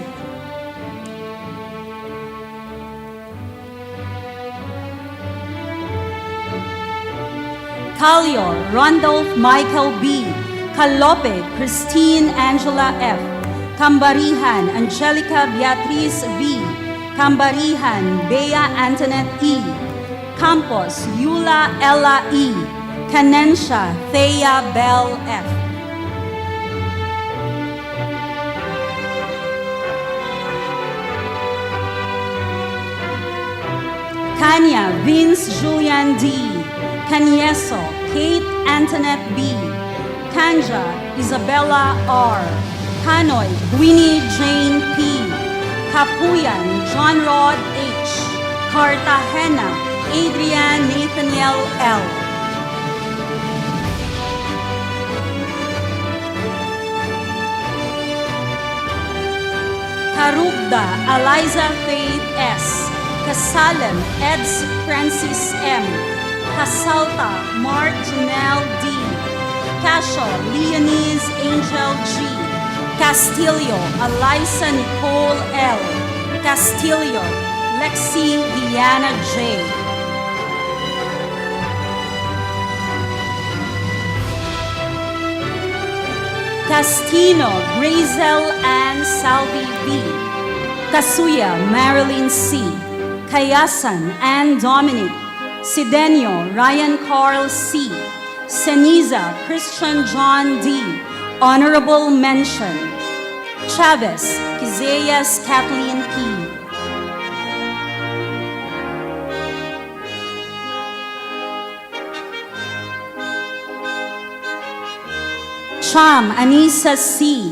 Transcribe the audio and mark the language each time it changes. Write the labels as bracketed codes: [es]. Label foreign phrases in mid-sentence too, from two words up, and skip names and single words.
[en] Calio Randolph Michael B. Calope Christine Angela F. Cambarihan Angelica Beatriz V. Cambarihan Bea Antoinette E. Campos Yula Ella E. Canensha Thea Bell F. Kanya Vince Julian D. Canieso Kate Antoinette B. Kanja Isabella R. Kanoy Gwynnie Jane P. Kapuyan John Rod H. Cartagena Adrian Nathaniel L. Karugda Eliza Faith S. Kasalem Eds Francis M. Casalta Mark Janelle D. Casio Leonese Angel G. Castillo Eliza Nicole L. Castillo Lexi Diana J. Castino Grazel Ann Salvi B. Kasuya Marilyn C. Kayasan Ann Dominic. Sidenio Ryan Carl C. Ceniza Christian John D. Honorable Mention. Chavez Kizayas Kathleen P. Cham Anissa C.